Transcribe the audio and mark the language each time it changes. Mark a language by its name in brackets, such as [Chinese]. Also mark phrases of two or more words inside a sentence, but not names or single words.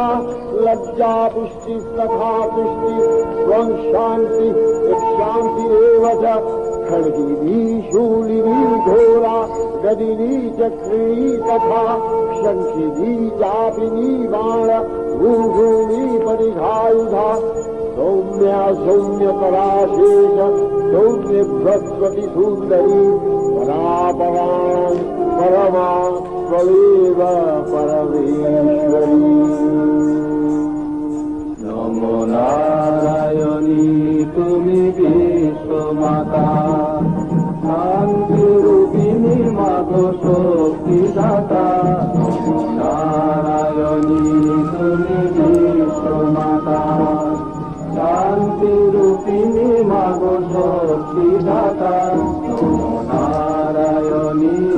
[Sanskrit] लज्जा पुष्टिस्तथा तुष्टि त्वं शान्ति शान्तिरेव च खड्गिनी शूलिनी घोरा गदिनी चक्रिणी तथा शङ्खिनी चापिनी बाण भूभूमि परिघायुधा सौम्या सौम्यपराशेष सौम्य बृहस्पति सुन्दरी परापरां परमा त्वमेव परमेश्वरी नमो नारायणी [Bangla] তুমি বিশ্বমাতা শান্তিরূপিণী মাগো শক্তিদাতা নমো নারায়ণী তুমি বিশ্বমাতা শান্তিরূপিণী মাগো শক্তিদাতা নমো নারায়ণী